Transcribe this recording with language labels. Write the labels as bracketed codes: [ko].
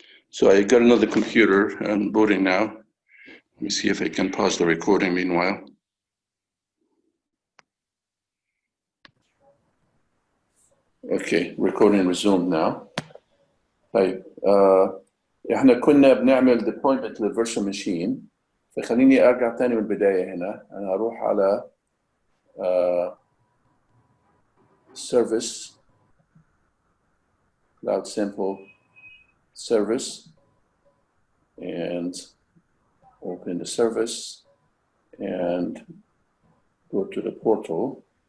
[en] So I got another computer. I'm booting now. Let me see if I can pause the recording meanwhile. Okay, recording resumed now. [ar] طيب احنا كنا بنعمل deployment للفيرتشوال ماشين، فخليني ارجع تاني من البداية هنا. انا هروح على [en] service CloudSimple service and open the service and go to the portal.